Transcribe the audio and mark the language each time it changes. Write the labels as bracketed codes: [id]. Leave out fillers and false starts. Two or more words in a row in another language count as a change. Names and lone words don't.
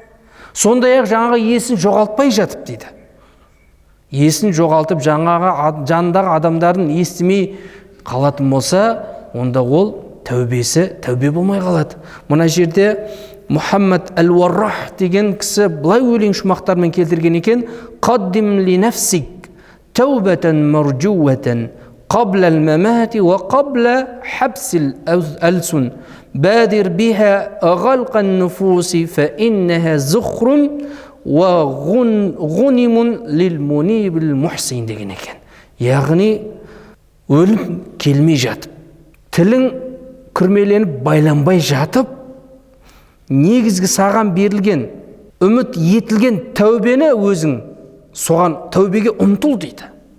[kk] Сондай-ақ жаңағы есін жоғалтпай жатып дейді. Есін жоғалтып жанындағы адамдардың естімей қалатын болса, онда ол тәубе болмай қалады. Мына жерде Мұхаммад әл-Варрах деген кісі бұлай өлең шумақтармен келтірген екен: [ar] «قدم لنفسك توبة مرجوة قبل الممات وقبل حبس الألسن بادر بها غلق النفوس فإنها زخر وغنم للمنيب المحسن [kk] деген екен. Яғни өлім келмей жатып, тілің күрмеленіп байланбай жатып, негізгі саған берілген, үміт етілген тәубені өзің соған тәубеге ұмтыл дейді.